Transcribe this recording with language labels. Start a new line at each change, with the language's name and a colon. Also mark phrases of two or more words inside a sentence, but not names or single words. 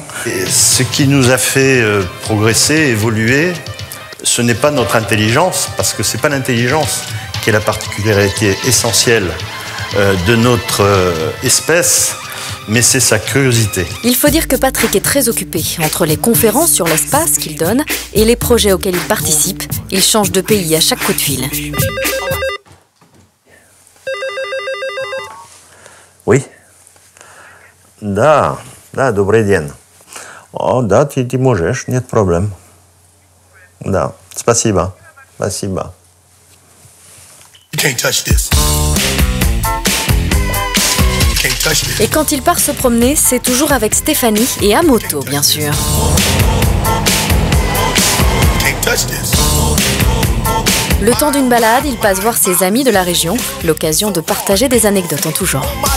French: Et ce qui nous a fait progresser, évoluer, ce n'est pas notre intelligence, parce que c'est pas l'intelligence qui est la particularité essentielle de notre espèce, mais c'est sa curiosité. Il faut dire que Patrick est très occupé. Entre les conférences sur l'espace qu'il donne et les projets auxquels il participe, il change de pays à chaque coup de fil. Oui.
Russian: Да, добрый день. О, да, ты можешь, нет проблем. Да, спасибо, спасибо.
English: You can't touch this.
French: Et quand il part se promener, c'est toujours avec Stéphanie et à moto, bien sûr. Le temps d'une balade, il passe voir ses amis de la région, l'occasion de partager des anecdotes en tout genre.